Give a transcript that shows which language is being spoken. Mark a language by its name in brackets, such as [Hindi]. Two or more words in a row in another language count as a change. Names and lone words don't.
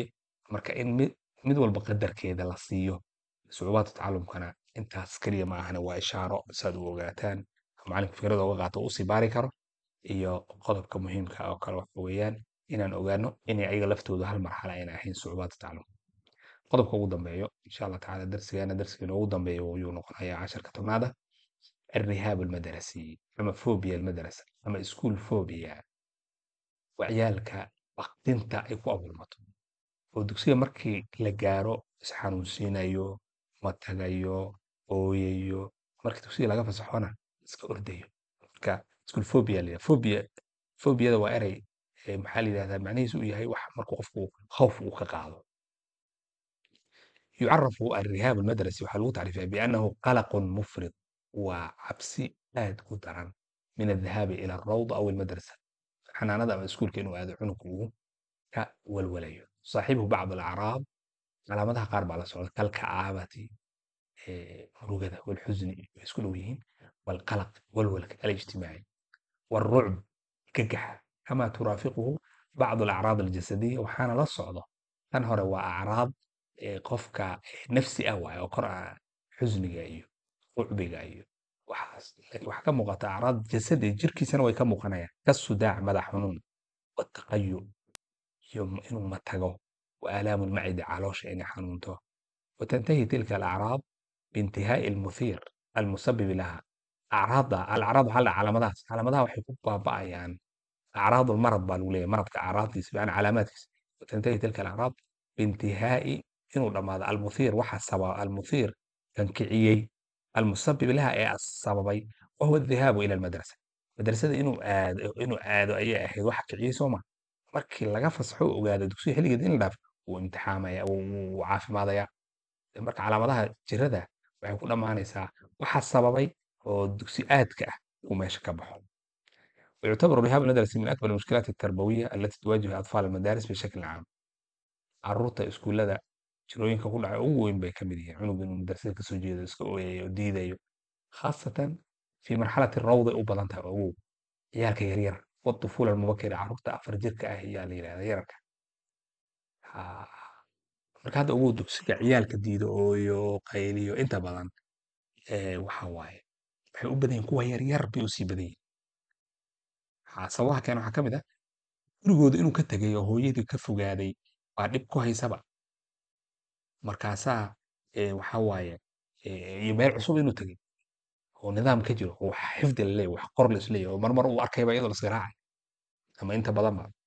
[Somali] Marka in mid walba qadarkeeda la siiyo. Sucubaadka tacallumkana intaas keliya ma ahane waa ishaaro saad u ogaataan. Macalinku fikrada uga qaato u sii baari karo. Iyo qodobka muhiimka ah oo kale waxa weeyaan inaan ogaano inay ayaga laftoodu hal marxalo ayna ahayn sucubaadka tacallumka. qodobka ugu dambeeyo insha Allah tacaala darsigeena ugu dambeeyo ayuu noqonayaa 10ka tobnaada [Arabic] الرهاب المدرسي [Somali] ama phobia المدرسة ama [English] school phobia [Somali] waa ciyaalka baqdinta ay ku abuurmato oo dugsiga markii la gaaro isxanuunsiinayo matagayo ooyayo markii dugsiga laga fasaxona iska ordayo marka [English] school phobia [Somali] la phobiada waa erey maxaa la yidhahdaa macnihiisu uu yahay wax markuu qofku khawf uu ka qaado [Arabic] يعرف الرهاب المدرسي [Somali] waxaa lagu tacriifaya [Arabic] بأنه قلق مفرط [Somali] waa cabsi aad u daran [Arabic] من الذهاب إلى الروضة أو المدرسة [Somali] xanaanada ama iskuulka inuu aado cunuggu uu ka walwalayo [Arabic] صاحبه بعض الأعراض [Somali] calaamadaha qaar baa la socda kalkacaabati murugada والحزن way isku dhow yihiin والقلق walwalka [Arabic] الاجتماعي والرعب [Somali] gagaxa [Arabic] كما ترافقه بعض الأعراض الجسدية [Somali] waxaana la socdo tan hore waa acraad qofka nafsi ah waaye oo kor ah xusniga iyo rucbiga iyo waxaas waxaa ka muuqata acraad jasadi jirkiisana way ka muuqanayaan kasudaac madax xanuun wataqayu iyo inuu matago [Arabic] وآلام المعدة [Somali] caloosha inay xanuunto [Arabic] وتنتهي تلك الأعراض بانتهاء المثير المسبب لها الأعراض [Somali] waxaa la calaamadaha waxay ku baaba'ayaan [Arabic] أعراض المرض [Somali] baa lagu leeyahay maradka acraaddiisa yani calaamaadkiisa [Arabic] وتنتهي تلك الأعراض بانتهاء [Somali] inuu dhammaado المثير waxa sababa المثير kan kiciyey [Arabic] المسبب لها [Somali] ee sababay [Arabic] وهو الذهاب إلى المدرسة [Somali] madrasada inuu aado ayay ahayd waxa kiciyey soo ma markii laga fasaxo ogaado dugsiga xilligeeda in la dhaafo wuu imtixaamaya wuu caafimaadaya marka calaamadaha jirada waxay ku dhammaanaysaa waxa sababay oo dugsi aadka ah uu meesha ka baxo [Arabic] ويعتبر الرهاب المدرسي من أكبر المشكلات التربوية التي تواجه أطفال المدارس بشكل عام [Somali] carruurta iskuullada jirooyinka ku dhaca ugu weyn bay ka mid yihiin cunug inuu madrasada kasoo jeedo iska ooyayo diidayo [Arabic] خاصة في مرحلة الروضة [Somali] u badan tahay ogow ciyaalka yaryar [Arabic] والطفولة المبكرة [Somali] carruurta 4 jirka ah ayaa la yidhahdaa yararka marka hadda ogow dugsiga ciyaalka diido ooyo qayliyo inta badan waxa waaye waxay u badan yihiin kuwa yaryar bay usii badan yihiin sababaha keena waxaa ka mid ah gurigooda inuu ka tegay oo hooyadii ka fogaaday baa dhib ku haysaba markaasaa waxaa waaye iyo meel cusub inuu tegay oo nidaam ka jiro oo wax xifdi la leeyahay wax qor la isleeyahay oo marmar uu arkayba iyadoo la iska raacay ama inta badanba